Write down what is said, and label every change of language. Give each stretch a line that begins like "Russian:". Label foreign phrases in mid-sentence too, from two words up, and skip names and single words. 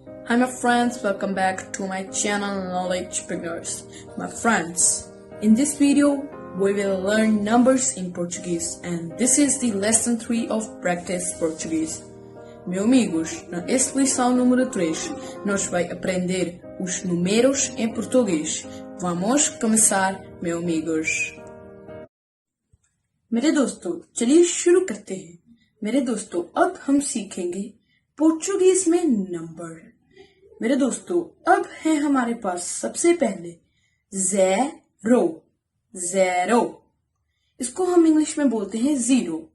English: Hi my friends, welcome back to my channel Knowledge Beginners. My friends, in this video we will learn numbers in Portuguese and this is the lesson 3 of Practice Portuguese.
Portuguese: Meus amigos, nesta lição número 3 nós vai aprender os números em português. Vamos começar, meus amigos.
Hindi: मेरे दोस्तों चलिए शुरू करते हैं। मेरे दोस्तों अब हम सीखेंगे पोर्चुगीज में नंबर। मेरे दोस्तों अब है हमारे पास सबसे पहले ज़ेरो। ज़ेरो इसको हम इंग्लिश में बोलते हैं जीरो।